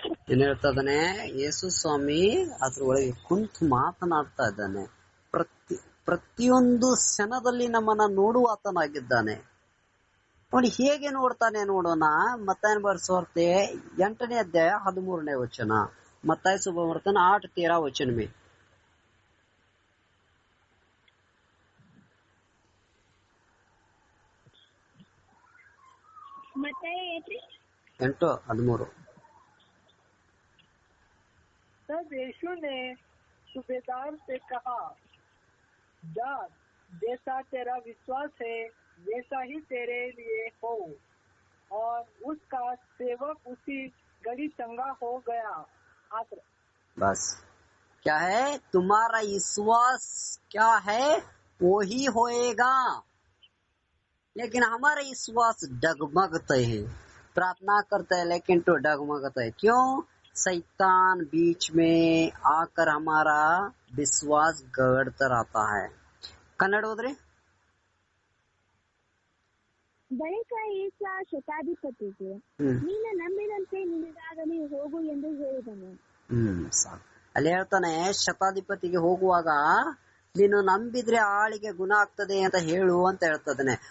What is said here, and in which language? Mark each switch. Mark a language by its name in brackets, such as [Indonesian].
[Kannada] ಏನ್ ಹೇಳ್ತಾ ಇದ್ದಾನೆ? ಯೇಸು ಸ್ವಾಮಿ ಅದ್ರ ಒಳಗೆ ಕುಂತು ಮಾತನಾಡ್ತಾ ಇದ್ದಾನೆ. ಪ್ರತಿಯೊಂದು ಕ್ಷಣದಲ್ಲಿ ನಮ್ಮನ್ನ ನೋಡುವಾತನಾಗಿದ್ದಾನೆ. ನೋಡಿ ಹೇಗೆ ನೋಡ್ತಾನೆ ನೋಡೋಣ. ಮತ್ತಾಯನ ಬರೆಸುವಾರ್ತೆ 8ನೇ ಅಧ್ಯಾಯ 13ನೇ ವಚನ. [Hindi] मत्ताई सुबवर्तन 8:13 वचन में. मत्ताई 8:13. तब यीशु ने सूबेदार से कहा, जा, जैसा तेरा विश्वास है वैसा ही तेरे लिए हो। और उसका सेवक उसी घड़ी चंगा हो गया। बस क्या है? तुम्हारा विश्वास क्या है वो ही होएगा। लेकिन हमारा विश्वास डगमगता है, प्रार्थना करता है लेकिन तो डगमगता है। क्यों? शैतान बीच में आकर हमारा विश्वास गड़ता रहता है. [Kannada] कन्नड़ होद्रे? ಬಳಿಕ ಏಸ ಶತಾಧಿಪತಿಗೆ ನೀನು ನಂಬಿದಂತೆ ನಿನಗಾಗಲಿ ಹೋಗು ಎಂದು ಹೇಳಿದನು. ಸಾಕು. ಅಲ್ಲಿ ಹೇಳ್ತಾನೆ ಶತಾಧಿಪತಿಗೆ ಹೋಗುವಾಗ ನೀನು ನಂಬಿದ್ರೆ ಆಳಿಗೆ ಗುಣ ಆಗ್ತದೆ ಅಂತ ಹೇಳು ಅಂತ ಹೇಳ್ತದಾನೆ.